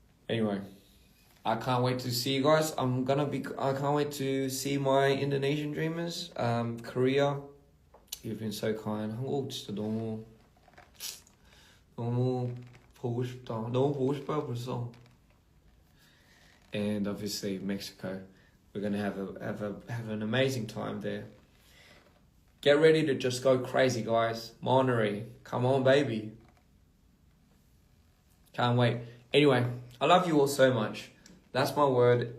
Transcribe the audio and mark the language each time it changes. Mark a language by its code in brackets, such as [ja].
[en] Anyway, I can't wait to see you guys. I can't wait to see my Indonesian dreamers. Korea, you've been so kind. [ko] 한국 진짜 너무 보고 싶어요 벌써. [en] And obviously Mexico, we're gonna have an amazing time there. Get ready to just go crazy, guys. Monterey, come on, baby. Can't wait. Anyway, I love you all so much. That's my word.